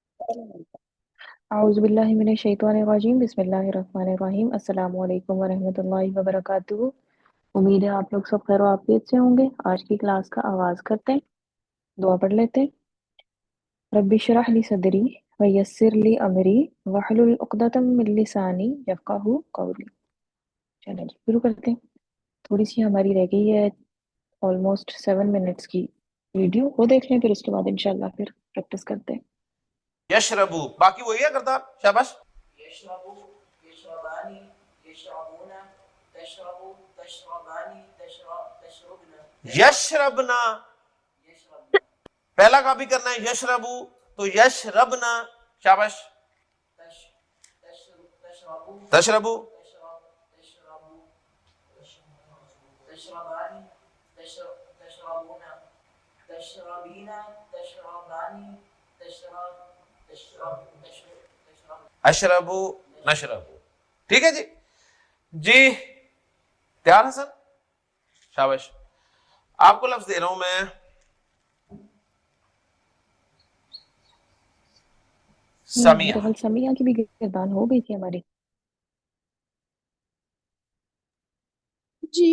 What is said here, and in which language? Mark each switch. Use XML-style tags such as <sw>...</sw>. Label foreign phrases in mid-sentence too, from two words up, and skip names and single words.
<ar>اعوذ باللہ من الشیطان الرجیم بسم اللہ الرحمن الرحیم السلام علیکم ورحمۃ اللہ وبرکاتہ۔</ar> <ur>امید ہے آپ لوگ سب خیر و عافیت سے ہوں گے۔ آج کی کلاس کا آغاز کرتے ہیں، دعا پڑھ لیتے ہیں۔</ur> <ar>رب اشرح لی صدری ویسر لی امری واحلل عقدۃ من لسانی یفقہوا قولی۔</ar> <ur>چلیں جی شروع کرتے ہیں۔ تھوڑی سی ہماری رہ گئی ہے آلموسٹ 7 منٹس کی ویڈیو، وہ دیکھ لیں، پھر اس کے بعد انشاءاللہ پھر پریکٹس کرتے ہیں۔ یشربو، باقی وہی ہے کردار، شاباش۔</ur> <ar>یشربو، یشربانی، یشربون، تشربو، تشربانی، تشربنا، یشربنا، یشربنا،</ar> <ur>پہلا کاپی کرنا ہے،</ur> <ar>یشربو تو یشربنا، شاباش۔ تشربو، تشربو، تشربو، تشربانی، تشربون، تشربینا، تشربانی، تشرب، اشربو، نشربو،</ar> <ur>ٹھیک ہے جی۔ جی تیار حسن، شاباش۔ آپ کو لفظ دے رہا ہوں میں، سمیہ۔ میرے خیال سمیہ کی بھی گردان ہو گئی تھی ہماری۔ جی</ur>